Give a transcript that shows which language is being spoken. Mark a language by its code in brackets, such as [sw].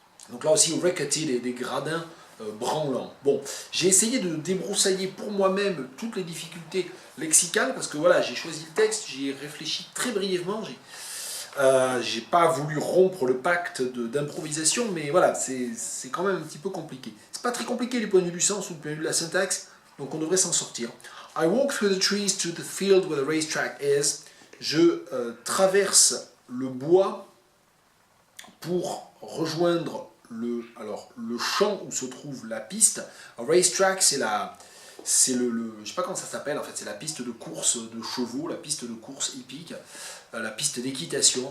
[fr] Donc là aussi rickety, des gradins branlants. Bon, j'ai essayé de débroussailler pour moi-même toutes les difficultés lexicales, parce que voilà, j'ai choisi le texte, j'y ai réfléchi très brièvement, j'ai pas voulu rompre le pacte d'improvisation, mais voilà, c'est quand même un petit peu compliqué. C'est pas très compliqué du point de vue du sens ou du point de vue de la syntaxe, donc on devrait s'en sortir. [en] I walk through the trees to the field where the racetrack is. [fr] Je traverse le bois pour rejoindre le champ où se trouve la piste. A racetrack, c'est je sais pas comment ça s'appelle en fait, c'est la piste de course de chevaux, la piste de course hippique, la piste d'équitation.